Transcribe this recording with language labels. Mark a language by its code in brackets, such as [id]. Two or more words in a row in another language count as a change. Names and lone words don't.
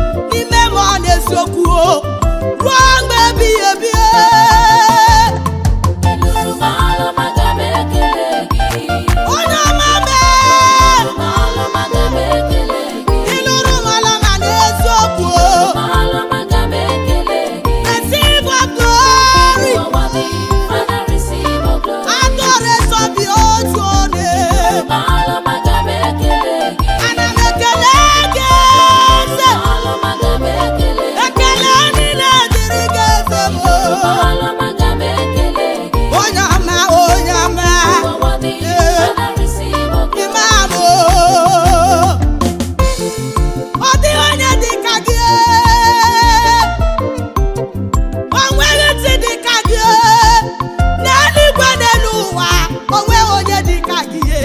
[ig] N'ime m, ọ na-eziokwu, o. Ruo mgbe ebighị ebi, e. Ị lụrụ m ọlụ ọma, aga m ekele gị. Onye ọma mee. Ị lụrụ m ọlụ ọma, aga m ekele gị. Ị lụrụ m ọlụ ọma n'eziokwu, o. Ị lụrụ m ọlụ ọma, aga m ekele gị. [en] Receive all glory. You are worthy, Father, receive all glory. Adoration be unto your name. [ig] Ị lụrụ m ọlụ ọma, aga m ekele gị. Ana m ekele gị, eze. Ị lụrụ m ọlụ ọma, aga m ekele gị. Ekele niile dịrị gị, eze m, o. Ị lụrụ m ọlụ ọma, aga m ekele gị. Onye ọma, onye ọma. [en] You are worthy, Yeah. Father, receive all glory. Imam, [ig] o. Ọ dịghị onye dị ka gị. O nweghị ntị dị ka gị. N'eluigwe n'elu ụwa, o nweghị onye dị ka gị.